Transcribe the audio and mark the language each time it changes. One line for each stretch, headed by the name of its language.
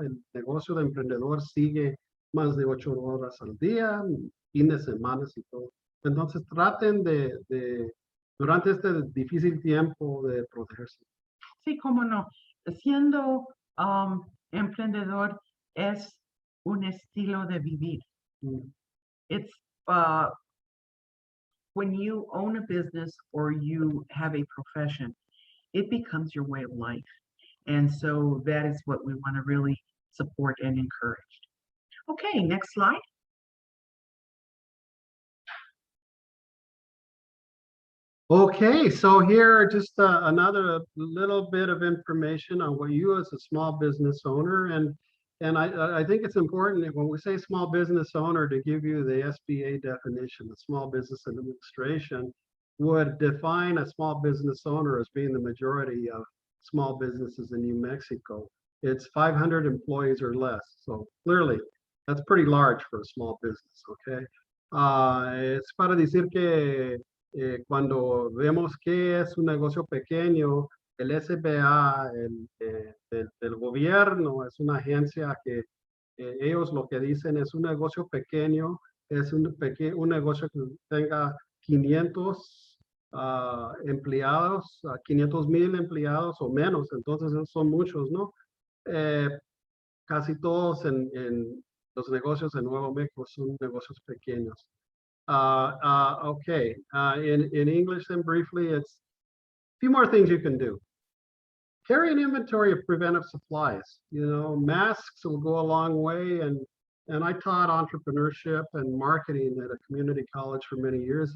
Spanish: El negocio de emprendedor sigue más de 8 horas al día, fin de semana y todo. Entonces traten durante este difícil tiempo de protegerse. Sí, cómo no. Siendo emprendedor es un estilo de vivir.
English: It's when you own a business or you have a profession, it becomes your way of life. And so that is what we want to really support and encourage. Okay, next slide. Okay, so here just another little bit of information on what you as a small business owner, and I think it's important that when we say small business owner to give you the SBA definition. The Small Business Administration would define a small business owner as being the majority of small businesses in New Mexico. It's 500 employees or less, so clearly that's pretty large for a small business, okay?
Spanish: Es para decir que cuando vemos que es un negocio pequeño, el SBA, del gobierno, es una agencia que ellos lo que dicen es un negocio pequeño, es un negocio que tenga 500 empleados, 500,000 empleados o menos, entonces esos son muchos, ¿no? Casi todos en los negocios de Nuevo México son negocios pequeños.
English: Okay, in English then briefly, it's a few more things you can do. Carry an inventory of preventive supplies. You know, masks will go a long way, and I taught entrepreneurship and marketing at a community college for many years.